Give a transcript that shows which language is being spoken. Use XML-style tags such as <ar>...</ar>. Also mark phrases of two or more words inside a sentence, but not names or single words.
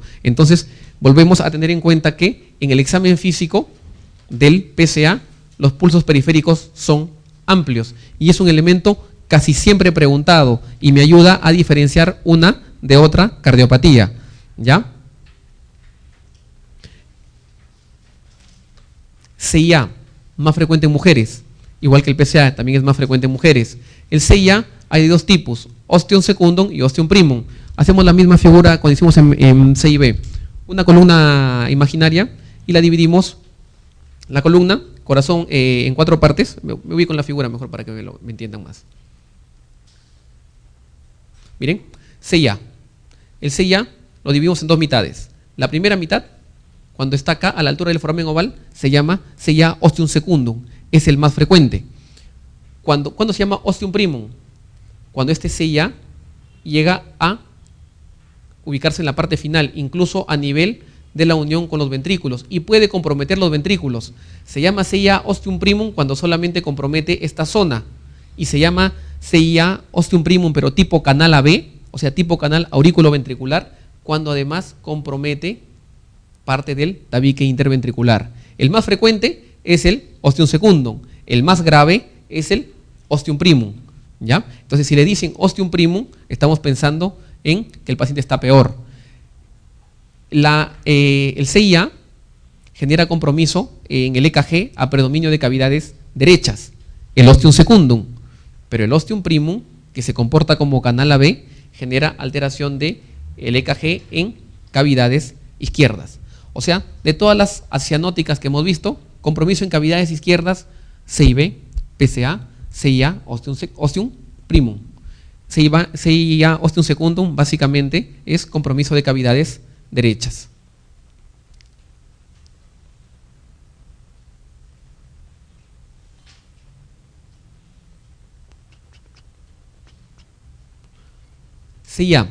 <es>Entonces, volvemos a tener en cuenta que en el examen físico del PCA, los pulsos periféricos son amplios y es un elemento casi siempre preguntado y me ayuda a diferenciar una de otra cardiopatía, ¿ya? CIA, más frecuente en mujeres, igual que el PCA, también es más frecuente en mujeres. El CIA hay de dos tipos,</es> <la>osteum secundum y osteum primum.</la> <es>Hacemos la misma figura cuando hicimos en CIB, una columna imaginaria y la dividimos, la columna, corazón, en 4 partes. Me ubico en la figura mejor para que me entiendan más. Miren, CIA. El CIA lo dividimos en 2 mitades. La primera mitad, cuando está acá a la altura del foramen oval, se llama CIA</es> <la>osteum secundum,</la> <es>es el más frecuente. ¿Cuándo se llama</es> <la>osteum primum?</la> <es>Cuando este CIA llega a ubicarse en la parte final, incluso a nivel de la unión con los ventrículos, y puede comprometer los ventrículos. Se llama CIA</es> <la>osteum primum</la> <es>cuando solamente compromete esta zona. y se llama CIA</es> <la>ostium primum,</la> <es>pero tipo canal AB, o sea, tipo canal auriculoventricular, cuando además compromete parte del tabique interventricular. El más frecuente es el</es> <la>ostium secundum,</la> <es>el más grave es el</es> <la>ostium primum,</la> <es>¿ya? Entonces, si le dicen</es> <la>ostium primum,</la> <es>estamos pensando en que el paciente está peor. El CIA genera compromiso en el EKG a predominio de cavidades derechas, el</es> <la>ostium secundum,</la> <es>pero el</es> <la>ostium primum,</la> <es>que se comporta como canal AB, genera alteración del EKG en cavidades izquierdas. O sea, de todas las acianóticas que hemos visto, compromiso en cavidades izquierdas,</es> <la>CIB, PCA, CIA, ostium primum. CIA, ostium secundum,</la> <es>básicamente es compromiso de cavidades derechas. CIA.</es>